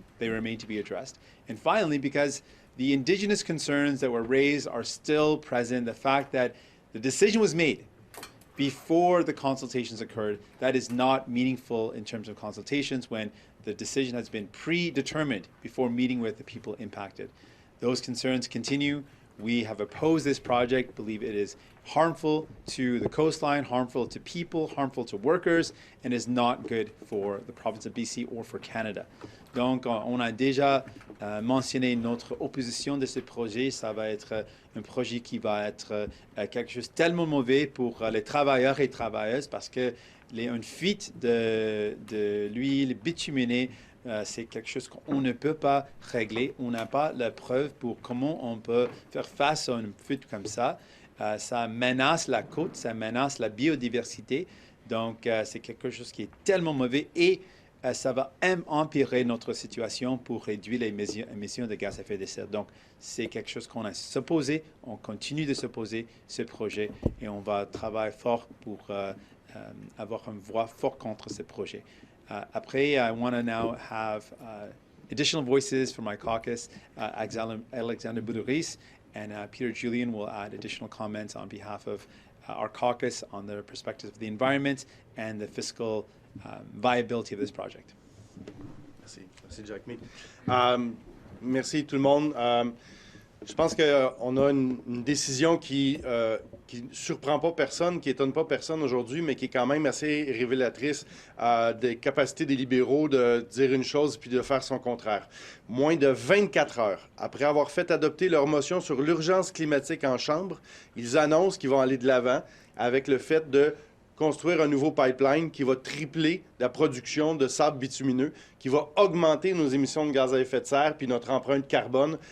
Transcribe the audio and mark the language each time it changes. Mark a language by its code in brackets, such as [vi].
[en] They remain to be addressed. And finally, because the Indigenous concerns that were raised are still present, the fact that the decision was made before the consultations occurred, that is not meaningful in terms of consultations when the decision has been predetermined before meeting with the people impacted. Those concerns continue. We have opposed this project, believe it is harmful to the coastline, harmful to people, harmful to workers, and is not good for the province of BC or for Canada. [fr] Donc, on a déjà mentionné notre opposition de ce projet. Ça va être un projet qui va être quelque chose de tellement mauvais pour les travailleurs et travailleuses parce que une fuite de l'huile bituminée, c'est quelque chose qu'on ne peut pas régler. On n'a pas la preuve pour comment on peut faire face à une fuite comme ça. Ça menace la côte, ça menace la biodiversité. Donc, c'est quelque chose qui est tellement mauvais et ça va empirer notre situation pour réduire les émissions de gaz à effet de serre. Donc, c'est quelque chose qu'on a s'opposé, on continue de s'opposer ce projet et on va travailler fort pour avoir une voix forte contre ce projet. [en] Après, I want to now have additional voices from my caucus. Alexander Boudouris and Peter Julian will add additional comments on behalf of our caucus on the perspectives of the environment and the fiscal viability of this project. [fr] Merci. Merci, Jagmeet. Merci tout le monde. Je pense qu'on a une décision qui ne surprend pas personne, qui étonne pas personne aujourd'hui, mais qui est quand même assez révélatrice des capacités des libéraux de dire une chose puis de faire son contraire. Moins de 24 heures après avoir fait adopter leur motion sur l'urgence climatique en Chambre, ils annoncent qu'ils vont aller de l'avant avec le fait de construire un nouveau pipeline qui va tripler la production de sable bitumineux, qui va augmenter nos émissions de gaz à effet de serre puis notre empreinte carbone.